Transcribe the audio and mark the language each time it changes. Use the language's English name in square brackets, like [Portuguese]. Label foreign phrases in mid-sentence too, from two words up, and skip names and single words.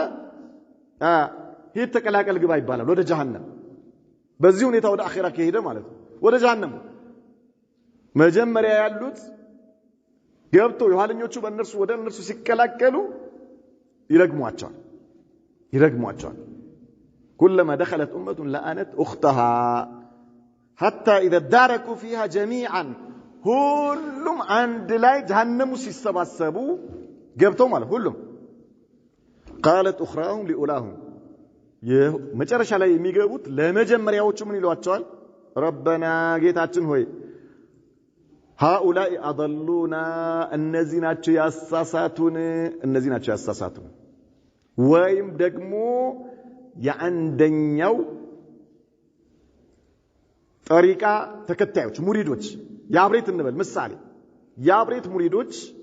[Amharic] ሂድ ተቀላቀል ግባ ይባላል ወደ ጀሃነም። በዚህ ሁኔታ ወደ አኺራ ከሄደ ማለት ነው ወደ ጀሃነም መጀመሪያ ያሉት ገብተው የኋለኞቹ በእነርሱ ወደ እነርሱ ሲቀላቀሉ ይረግሟቸዋል። [Arabic] كلما دخلت أمة لعنت أختها حتى إذا اداركوا فيها جميعا [Amharic] ሁሉም አንድ ላይ ጀሃነም ውስጥ ሲሰባሰቡ ገብተው ማለት ሁሉም [Arabic] قالت أخراهم لأولاهم [Amharic] መጨረሻ ላይ የሚገቡት ለመጀመሪያዎቹ ምን ይሏቸዋል? ረበና ጌታችን ሆይ [Arabic] هؤلاء أضلونا [Amharic] እነዚህ ናቸው ያሳሳቱን ወይም ደግሞ የአንደኛው ጠሪቃ ተከታዮች ሙሪዶች ያብሬት እንበል ምሳሌ ያብሬት ሙሪዶች